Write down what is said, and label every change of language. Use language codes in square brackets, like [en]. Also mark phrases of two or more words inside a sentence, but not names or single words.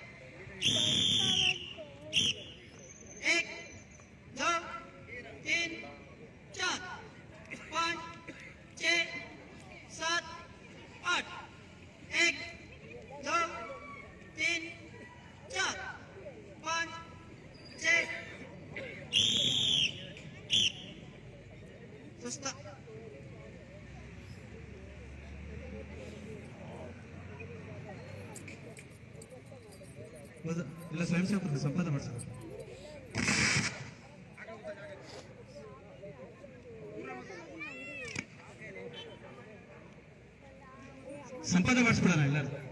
[hi] एक दो तीन चार पाँच छः सात आठ एक दो तीन चार पाँच छः सुस्ता [kn] ಎಲ್ಲ ಸ್ವಯಂ ಸೇವಕರಿಗೆ ಸಂಪಾದನೆ ಮಾಡಿಸ್ತಾರೆ. ಸಂಪಾದನೆ ಮಾಡಿಸ್ಬಿಡೋಣ ಎಲ್ಲರೂ.